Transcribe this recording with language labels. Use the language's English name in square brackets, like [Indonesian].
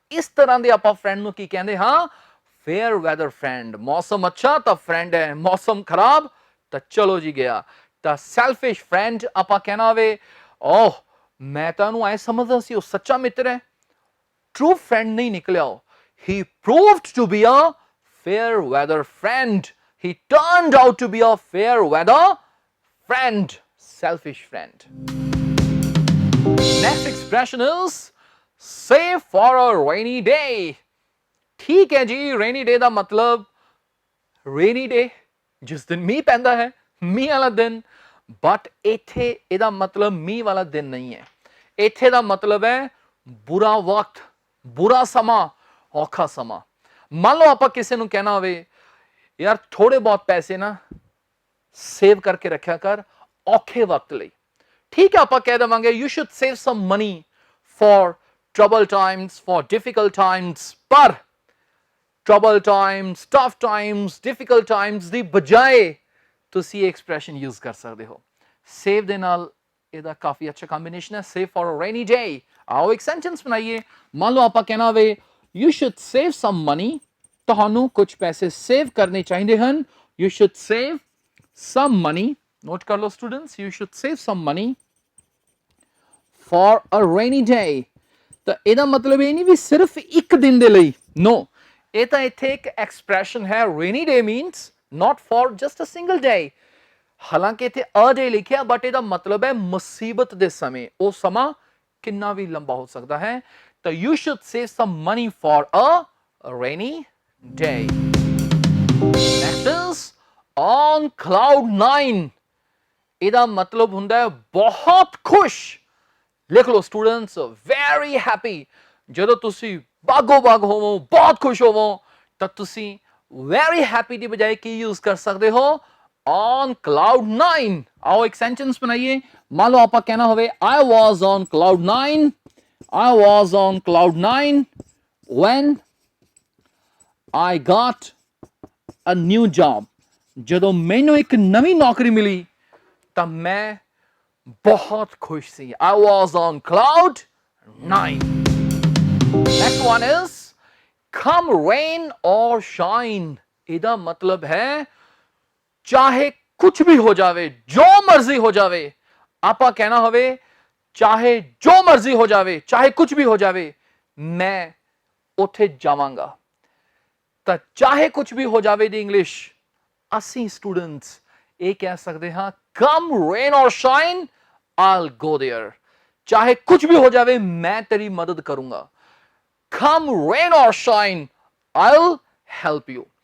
[Punjabi] ਇਸ ਤਰ੍ਹਾਂ ਦੇ ਆਪਾਂ ਫਰੈਂਡ ਨੂੰ ਕੀ ਕਹਿੰਦੇ ਹਾਂ, ਫੇਅਰ ਵੈਦਰ ਫਰੈਂਡ। ਮੌਸਮ ਅੱਛਾ ਤਾਂ ਫਰੈਂਡ ਹੈ, ਮੌਸਮ ਖਰਾਬ ਤਾਂ ਚਲੋ ਜੀ ਗਿਆ। ਤਾਂ ਸੈਲਫਿਸ਼ ਫਰੈਂਡ ਆਪਾਂ ਕਹਿਣਾ ਹੋਵੇ, ਓਹ ਮੈਂ ਤਾਂ ਉਹਨੂੰ ਐ ਸਮਝਦਾ ਸੀ ਉਹ ਸੱਚਾ ਮਿੱਤਰ ਹੈ, ਟਰੂ ਫਰੈਂਡ ਨਹੀਂ ਨਿਕਲਿਆ ਉਹ। [English] He proved to be a fair weather friend. He turned out to be a fair weather friend. Selfish friend. Next expression is save for a rainy day. [Hindi] ठीक है जी, [Punjabi] rainy day ਦਾ ਮਤਲਬ rainy day ਜਿਸ ਦਿਨ ਮੀਂਹ ਪੈਂਦਾ ਹੈ, ਮੀਂਹ ਵਾਲਾ ਦਿਨ। ਬਟ ਇੱਥੇ ਇਹਦਾ ਮਤਲਬ ਮੀਂਹ ਵਾਲਾ ਦਿਨ ਨਹੀਂ ਹੈ, ਇੱਥੇ ਦਾ ਮਤਲਬ ਹੈ ਬੁਰਾ ਵਕਤ, ਬੁਰਾ ਸਮਾਂ, ਔਖਾ ਸਮਾਂ। ਮੰਨ ਲਓ ਆਪਾਂ ਕਿਸੇ ਨੂੰ ਕਹਿਣਾ ਹੋਵੇ ਯਾਰ ਥੋੜੇ ਬਹੁਤ ਪੈਸੇ ਨਾ ਸੇਵ ਕਰਕੇ ਰੱਖਿਆ ਕਰ ਔਖੇ ਵਕਤ ਲਈ। ਠੀਕ ਹੈ, ਆਪਾਂ ਕਹਿ ਦੇਵਾਂਗੇ [English] You should save some money for trouble times, for difficult times। [Punjabi] ਪਰ trouble times, tough times, difficult times ਦੀ ਬਜਾਏ ਤੁਸੀਂ ਇਹ ਐਕਸਪ੍ਰੈਸ਼ਨ ਯੂਜ਼ ਕਰ ਸਕਦੇ ਹੋ। ਸੇਵ ਦੇ ਨਾਲ ਇਹਦਾ ਕਾਫੀ ਅੱਛਾ ਕੰਬੀਨੇਸ਼ਨ ਹੈ, [English] Save for a rainy day. [Punjabi] ਆਓ ਇੱਕ ਸੈਂਟੈਂਸ ਬਣਾਈਏ। ਮੰਨ ਲਓ ਆਪਾਂ ਕਹਿਣਾ ਹੋਵੇ [English] you should save some money, [Punjabi] ਤੁਹਾਨੂੰ ਕੁਝ ਪੈਸੇ ਸੇਵ ਕਰਨੇ ਚਾਹੀਦੇ ਹਨ। [English] you should save some money, [Punjabi] note ਕਰ ਲਓ students, [English] you should save some money for a rainy day। [Punjabi] ਤਾਂ ਇਹਦਾ ਮਤਲਬ ਇਹ ਨਹੀਂ ਵੀ ਸਿਰਫ ਇੱਕ ਦਿਨ ਦੇ ਲਈ, ਨੋ, ਇਹ ਤਾਂ ਇੱਥੇ ਇੱਕ ਐਕਸਪ੍ਰੈਸ਼ਨ ਹੈ। [English] rainy day means not for just a single day। [Punjabi] ਹਾਲਾਂਕਿ ਇੱਥੇ a day ਲਿਖਿਆ ਬਟ ਇਹਦਾ ਮਤਲਬ ਹੈ ਮੁਸੀਬਤ ਦੇ ਸਮੇਂ, ਉਹ ਸਮਾਂ ਕਿੰਨਾ ਵੀ ਲੰਬਾ ਹੋ ਸਕਦਾ ਹੈ। [English] ਤਾਂ you should save some money for a rainy day। Next is on cloud nine। [Punjabi] ਇਹਦਾ ਮਤਲਬ ਹੁੰਦਾ ਹੈ ਬਹੁਤ ਖੁਸ਼। ਲਿਖ ਲਓ ਸਟੂਡੈਂਟਸ, very happy। ਜਦੋਂ ਤੁਸੀਂ ਬਾਗੋ ਬਾਗ ਹੋਵੋ, ਬਹੁਤ ਖੁਸ਼ ਹੋਵੋ ਤਾਂ ਤੁਸੀਂ very happy ਦੀ ਬਜਾਏ ਕੀ ਯੂਜ਼ ਕਰ ਸਕਦੇ ਹੋ, on cloud nine। ਆਓ ਇੱਕ ਸੈਂਟੈਂਸ ਬਣਾਈਏ। ਮੰਨ ਲਓ ਆਪਾਂ ਕਹਿਣਾ ਹੋਵੇ [English] I was on cloud nine, I was on cloud nine when I got a new job। [Punjabi] ਜਦੋਂ ਮੈਨੂੰ ਇੱਕ ਨਵੀਂ ਨੌਕਰੀ ਮਿਲੀ ਤਾਂ ਮੈਂ ਬਹੁਤ ਖੁਸ਼ ਸੀ। [English] I was on cloud nine। Next one is come rain or shine। [Punjabi] ਇਹਦਾ ਮਤਲਬ ਹੈ ਚਾਹੇ ਕੁਝ ਵੀ ਹੋ ਜਾਵੇ, ਜੋ ਮਰਜ਼ੀ ਹੋ ਜਾਵੇ। ਆਪਾਂ ਕਹਿਣਾ ਹੋਵੇ ਚਾਹੇ ਜੋ ਮਰਜ਼ੀ ਹੋ ਜਾਵੇ, ਚਾਹੇ ਕੁਝ ਵੀ ਹੋ ਜਾਵੇ, ਮੈਂ ਉੱਥੇ ਜਾਵਾਂਗਾ। ਤਾਂ ਚਾਹੇ ਕੁਝ ਵੀ ਹੋ ਜਾਵੇ ਦੀ ਇੰਗਲਿਸ਼ ਅਸੀਂ ਸਟੂਡੈਂਟਸ ਇਹ ਕਹਿ ਸਕਦੇ ਹਾਂ [English] come rain or shine I'll go there। [Punjabi] ਚਾਹੇ ਕੁਝ ਵੀ ਹੋ ਜਾਵੇ ਮੈਂ ਤੇਰੀ ਮਦਦ ਕਰੂੰਗਾ। [English] come rain or shine I'll help you।